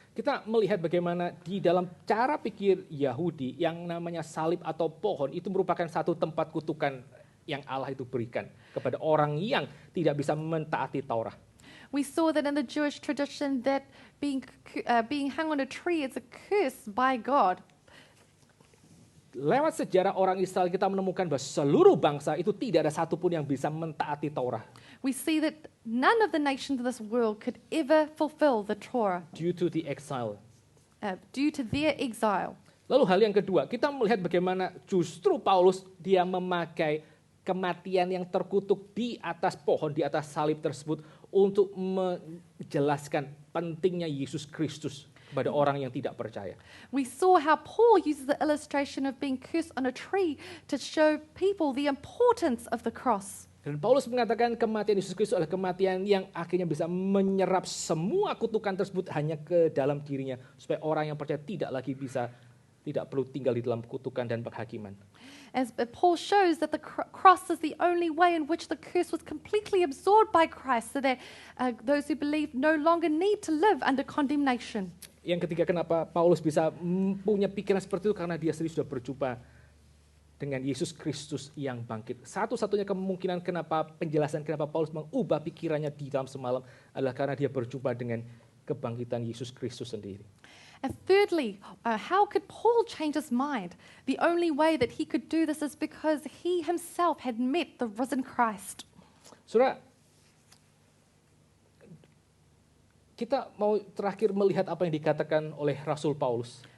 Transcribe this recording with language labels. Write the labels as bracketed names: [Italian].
[Indonesian] Kita melihat bagaimana di dalam cara pikir Yahudi yang namanya salib atau pohon itu merupakan satu tempat kutukan yang Allah itu berikan kepada orang yang tidak bisa mentaati Taurat. [English] We saw that in the Jewish tradition that being hung on a tree is a curse by God. [Indonesian] Lewat sejarah orang Israel kita menemukan bahwa seluruh bangsa itu tidak ada satupun yang bisa mentaati Taurat. [English] We see that none of the nations of this world could ever fulfill the Torah Due to the exile. due to their exile. [Indonesian] Lalu hal yang kedua, kita melihat bagaimana justru Paulus dia memakai kematian yang terkutuk di atas pohon, di atas salib tersebut untuk menjelaskan pentingnya Yesus Kristus kepada orang yang tidak percaya. [English] We saw how Paul uses the illustration of being cursed on a tree to show people the importance of the cross. [Indonesian] Dan Paulus mengatakan kematian Yesus Kristus adalah kematian yang akhirnya bisa menyerap semua kutukan tersebut hanya ke dalam dirinya. Supaya orang yang percaya tidak perlu tinggal di dalam kutukan dan penghakiman. [English] As Paul shows that the cross is the only way in which the curse was completely absorbed by Christ, so that those who believe no longer need to live under condemnation. [Indonesian] Yang ketiga, kenapa Paulus bisa punya pikiran seperti itu? Karena dia sendiri sudah berjumpa dengan Yesus Kristus yang bangkit. Satu-satunya kemungkinan penjelasan kenapa Paulus mengubah pikirannya di dalam semalam adalah karena dia berjumpa dengan kebangkitan Yesus Kristus sendiri. [English] And thirdly, how could Paul change his mind? The only way that he could do this is because he himself had met the risen Christ. [Indonesian] Saudara, kita mau terakhir melihat apa yang dikatakan oleh Rasul Paulus.